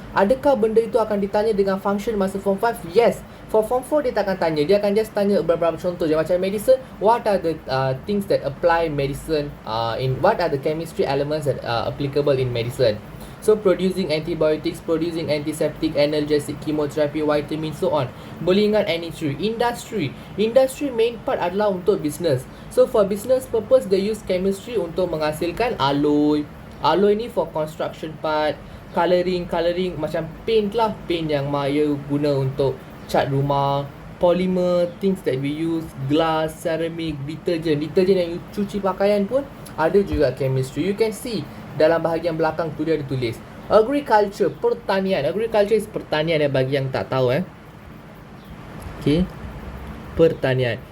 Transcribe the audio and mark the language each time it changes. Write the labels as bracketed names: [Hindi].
[Malay] Adakah benda itu akan ditanya dengan function masa form 5? Yes. [English] For form 4 [Malay] dia tak akan tanya. Dia akan just tanya beberapa contoh je. [English] Macam medicine, what are the things that apply medicine in, what are the chemistry elements that are applicable in medicine. So producing antibiotics, producing antiseptic, analgesic, chemotherapy, vitamin, so on. [Malay] Boleh ingat [English] any three. Industry main part [Malay] adalah untuk [English] business. So for business purpose, they use chemistry [Malay] untuk menghasilkan [English] alloy. Alloy ni for construction part. Colouring macam paint lah. [Malay] Paint yang Maya guna untuk cat rumah. [English] Polymer, things that we use. [Malay] Glass, ceramic, detergent yang you cuci pakaian pun ada juga chemistry. [English] You can see [Malay] dalam bahagian belakang tu dia ada tulis agriculture, pertanian. [English] Agriculture is [Malay] pertanian bagi yang tak tahu Okay, pertanian.